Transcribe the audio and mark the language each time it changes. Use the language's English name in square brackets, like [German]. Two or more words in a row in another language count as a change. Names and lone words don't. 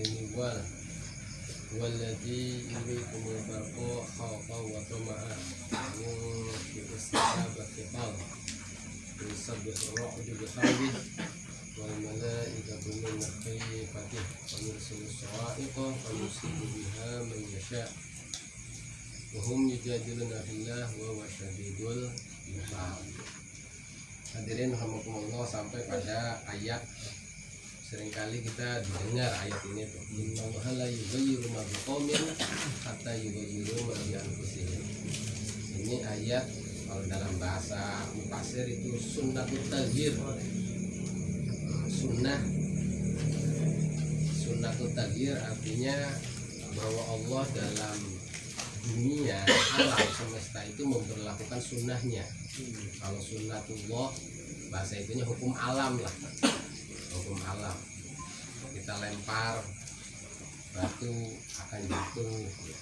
[Arabic] أول والذي يريكم البرق خوفا وطمعا واستجابة قال يسبح الرعد بحمده والملائكة من خيفته ويرسل الصواعق ويصيب بها من يشاء وهم يجادلون في الله وهو شديد العقاب. [Indonesian] Hadirin rahimakumullah, sampai pada ayat seringkali kita dengar ayat ini tuh, [Arabic] إن الله لا يغير ما بقوم حتى يغيروا ما بأنفسهم. [Indonesian] Ini ayat kalau dalam bahasa mufassir itu [Arabic] سنة التغيير. سنة التغيير [Indonesian] artinya bahwa Allah dalam dunia alam semesta itu memperlakukan sunnahnya. Kalau sunnatullah bahasa itunya hukum alam lah, hukum alam. Kita lempar batu akan jatuh gitu.